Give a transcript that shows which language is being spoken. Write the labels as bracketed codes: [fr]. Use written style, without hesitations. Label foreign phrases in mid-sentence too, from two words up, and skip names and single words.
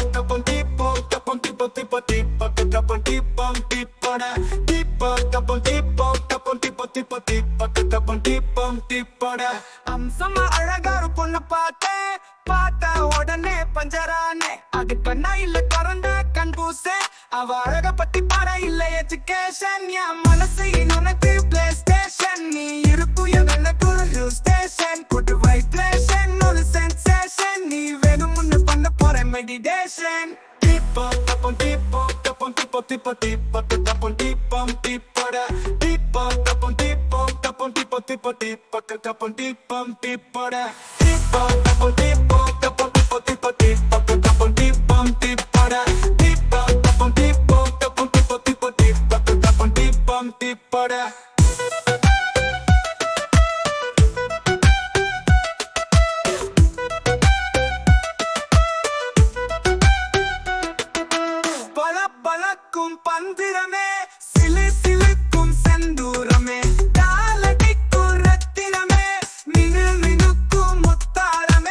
[ta] tapon tipo, tapon tipo tipo tipo, tapon tipom tipona, tipo tapon tipo, tapon tipo tipo tipo, tapon tipom tipona. அம்சமா அழகா ஒரு பொண்ணு பார்த்தேன், பார்த்த உடனே பஞ்சரானே. அது கண்ணா இல்ல கறந்த கண் பூசே, அவ அழக பத்தி பாட இல்ல எஜுகேஷன். என் மனசு உனக்கு [en] play station, [ta] நீ இருப்பு எனக்கு [en] hill station. good vibration [ta] ஒரு சென்சேஷன், நீ வேணும்னு பண்ண போற மெடிடேஷன். Tipo, tapon tipo, tapon tipo tipo tipo, tapon tipom tipora. Tipo, tapon tipo, tapon tipo tipo tipo, tapon tipom tipora. Tipo, tapon tipo, tapon tipo tipo tipo, tapon tipom tipora. Tipo, tapon tipo, tapon tipo tipo tipo, tapon tipom tipora. பலக்கும் பந்திரமே, சிலு சிலுக்கும் செந்தூரமே, தாளடிக்கும் ரத்தினமே, மினு மினுக்கும் முத்தாரமே.